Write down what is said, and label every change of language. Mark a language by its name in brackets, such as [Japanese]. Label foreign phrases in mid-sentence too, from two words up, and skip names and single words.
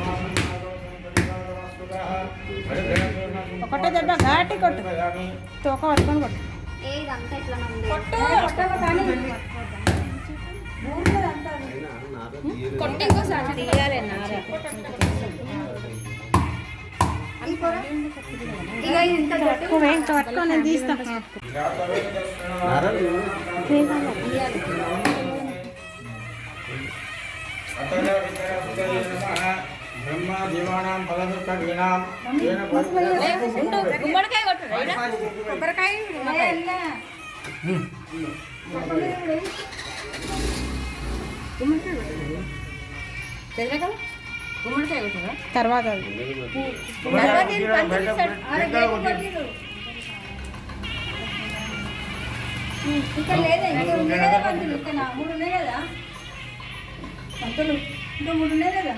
[Telugu] ఒకటే దెబ్బ ఘాటి కొట్టు, తోక పట్టుకొని కొట్టు. కొట్టి ఇంకోసారి తీయాలి నార. ఇంకా పట్టుకో, నేను తీస్తాను. [Sanskrit] ब्रह्मा जीवानां फलदुःखविनां [Telugu] గుమ్మడికాయ కొట్టు కొబ్బరికాయ గుమ్మడికాయ కొట్టరా తర్వాత ఇక్కడ లేదా ఇంకా ఉంది కదా పంతులు, ఇంకా 3 ఉన్నాయి కదా పంతులు, ఇంకా 3 ఉన్నాయి కదా.